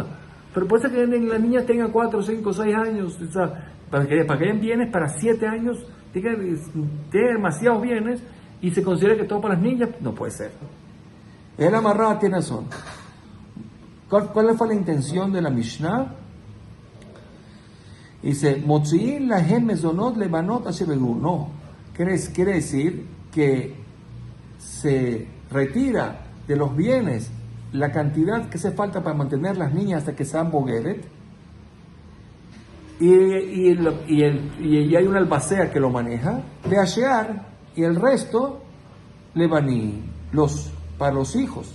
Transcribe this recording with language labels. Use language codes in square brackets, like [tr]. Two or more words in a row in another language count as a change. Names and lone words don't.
[es] Pero puede ser que las niñas tengan 4, 5, 6 años, o sea, para que hayan bienes para 7 años, tienen demasiados bienes y se considera que todo para las niñas, no puede ser. El amarrado tiene razón. ¿Cuál fue la intención de la Mishnah? Dice, [he] מוציאין להם מזונות לבנות שבגרו. [es] No, quiere decir que se retira de los bienes la cantidad que hace falta para mantener las niñas hasta que sean bogueret, y hay una albacea que lo maneja, de ashear, y el resto le van para los hijos.